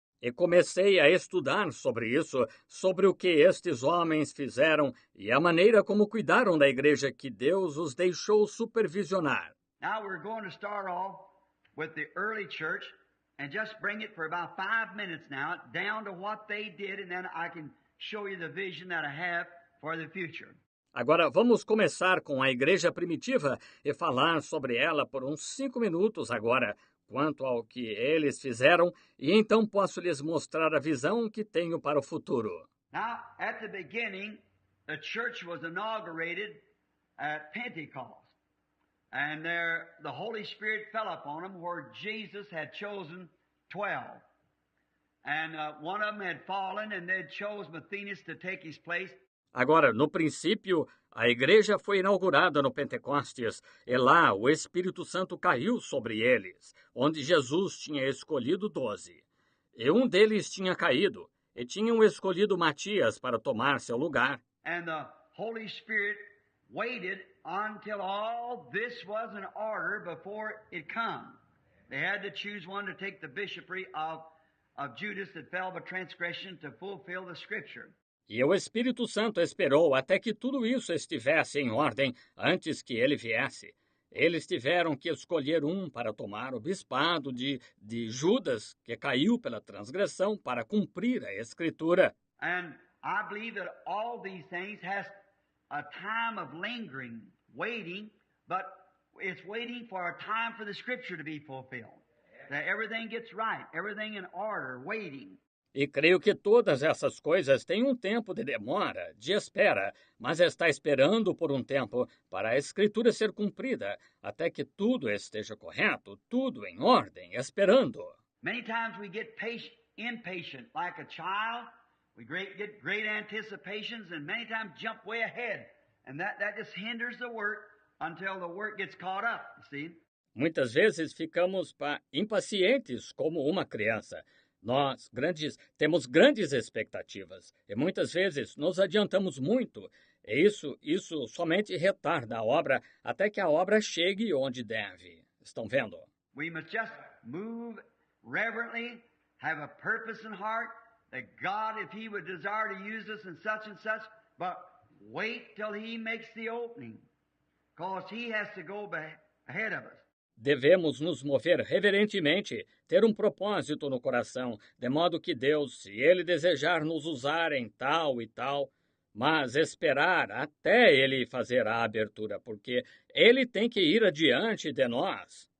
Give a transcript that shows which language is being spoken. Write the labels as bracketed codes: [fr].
[pt] E comecei a estudar sobre isso, sobre o que estes homens fizeram e a maneira como cuidaram da igreja que Deus os deixou supervisionar. [en] Now we're going to start off with the early church and just bring it for about 5 minutes now, down to what they did, and then I can show you the vision that I have for the future. [pt] Agora vamos começar com a igreja primitiva e falar sobre ela por uns 5 minutos agora, quanto ao que eles fizeram, e então posso lhes mostrar a visão que tenho para o futuro. [en] Now, at the beginning, the church was inaugurated at Pentecost. And there, the Holy Spirit fell upon them where Jesus had chosen 12. And one of them had fallen, and they chose Matthias to take his place. [pt] Agora, no princípio, a igreja foi inaugurada no Pentecostes, e lá o Espírito Santo caiu sobre eles, onde Jesus tinha escolhido 12. E um deles tinha caído, e tinham escolhido Matias para tomar seu lugar. [en] And the Holy Spirit waited until all this was in order before it come. They had to choose one to take the bishopric of Judas that fell by transgression to fulfill the Scripture. [pt] E o Espírito Santo esperou até que tudo isso estivesse em ordem antes que ele viesse. Eles tiveram que escolher um para tomar o bispado de Judas, que caiu pela transgressão, para cumprir a Escritura. [en] And I believe that all these things has a time of lingering, waiting, but it's waiting for a time for the Scripture to be fulfilled. That everything gets right, everything in order, waiting. [pt] E creio que todas essas coisas têm um tempo de demora, de espera, mas está esperando por um tempo para a Escritura ser cumprida, até que tudo esteja correto, tudo em ordem, esperando. [en] Many times we get impatient, like a child. We get great anticipations, and many times jump way ahead. And that just hinders the work until the work gets caught up, you see. [pt] Muitas vezes ficamos impacientes como uma criança. Nós, temos grandes expectativas e muitas vezes nos adiantamos muito. E isso somente retarda a obra até que a obra chegue onde deve. Estão vendo? [en] We must just move reverently, have a purpose in heart, that God, if He would desire to use us in such and such, but Wait till He makes the opening, because He has to go ahead of us. [pt] Devemos nos mover reverentemente, ter um propósito no coração, de modo que Deus, se Ele desejar nos usar em tal e tal, mas esperar até Ele fazer a abertura, porque Ele tem que ir adiante de nós.